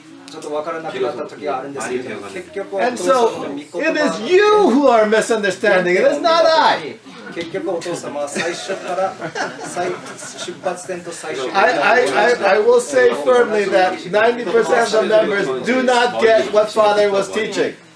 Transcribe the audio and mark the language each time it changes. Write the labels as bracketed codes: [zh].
[ja] ちょっと分からなくなった時があるんですけど、結局は [en] And so it is you who are misunderstanding. It is not I. [ja] 結局お父様は最初から出発点と最終 [en] I will say firmly that 90% of the members do not get what Father was teaching.